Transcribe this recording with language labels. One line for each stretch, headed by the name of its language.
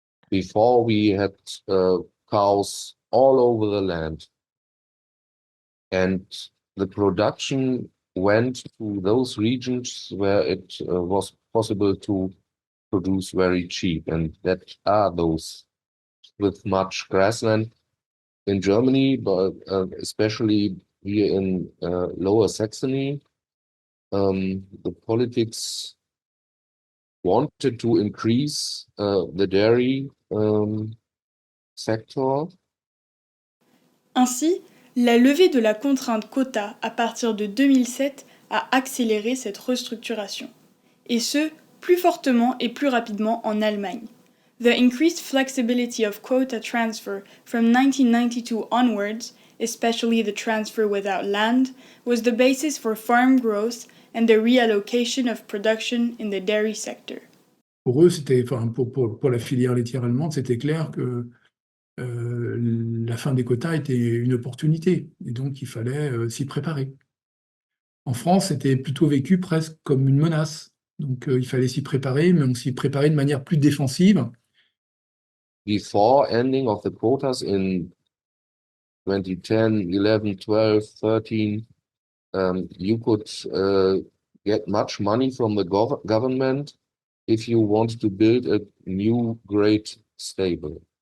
English: Before we had cows all over the land, and the production went to those regions where it was possible to produce very cheap, and that are those with much grassland in Germany, but especially here in Lower Saxony. The politics wanted to increase the dairy sector.
French: Ainsi, la levée de la contrainte quota à partir de 2007 a accéléré cette restructuration, et ce, plus fortement et plus rapidement en Allemagne.
English: The increased flexibility of quota transfer from 1992 onwards, especially the transfer without land, was the basis for farm growth and the reallocation of production in the dairy sector.
French: Pour eux, c'était, enfin, pour la filière laitière allemande, c'était clair que la fin des quotas était une opportunité, et donc il fallait s'y préparer. En France, c'était plutôt vécu presque comme une menace, donc il fallait s'y préparer, mais on s'y préparait de manière plus défensive.
English: Before ending of the quotas in 2010, 11, 12, 13, you could get much money from the government if you want to build a new great stable.